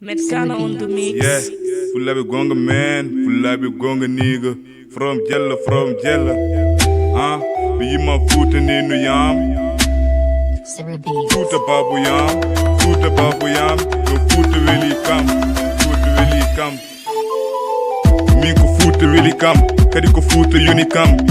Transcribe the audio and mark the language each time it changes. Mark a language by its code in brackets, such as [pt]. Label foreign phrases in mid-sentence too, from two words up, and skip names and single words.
[en] Metsana on the mix. Yeah, [ff] Fulaɓe gonga man, Fulaɓe gonga nigga. [en] From Jella, from Jella. [ff] Huh? Mi yima Futa ni no yam. Sarah Beats. Futa babu yam, Futa babu yam. Yo Futa weli kam, Futa weli kam. Min ko Futa weli kam, kadi ko Futa yoni kam.